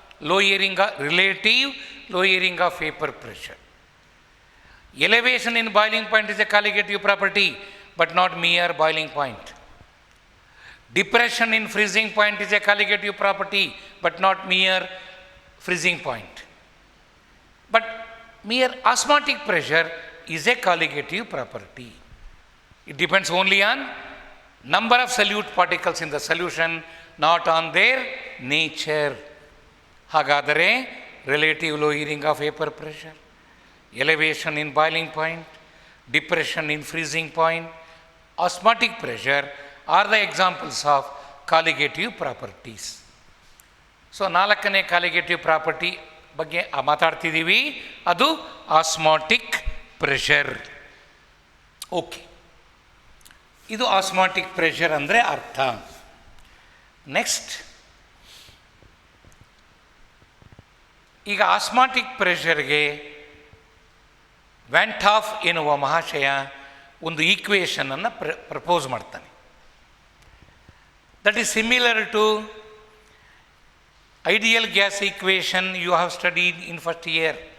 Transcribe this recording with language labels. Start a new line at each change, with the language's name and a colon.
English: Lowering relative lowering of vapour pressure. Elevation in boiling point is a colligative property but not mere boiling point. Depression in freezing point is a colligative property but not mere freezing point. But mere osmotic pressure is a colligative property. It depends only on number of solute particles in the solution, not on their nature. ಹಾಗಾದರೆ relative lowering of vapor pressure, elevation in boiling point, depression in freezing point, osmotic pressure are the examples of colligative properties.
Kannada: So 4ನೇ colligative property ಬಗ್ಗೆ ಮಾತಾಡ್ತಿದ್ದೀವಿ, ಅದು osmotic pressure. Okay, ಇದು osmotic pressure ಅಂದರೆ ಅರ್ಥ. Next, ಈಗ osmotic ಪ್ರೆಷರ್ಗೆ van ಟಾಫ್ ಎನ್ನುವ ಮಹಾಶಯ ಒಂದು ಈಕ್ವೇಷನನ್ನು propose ಮಾಡ್ತಾನೆ.
English: That is similar to Ideal gas equation you have studied in first year.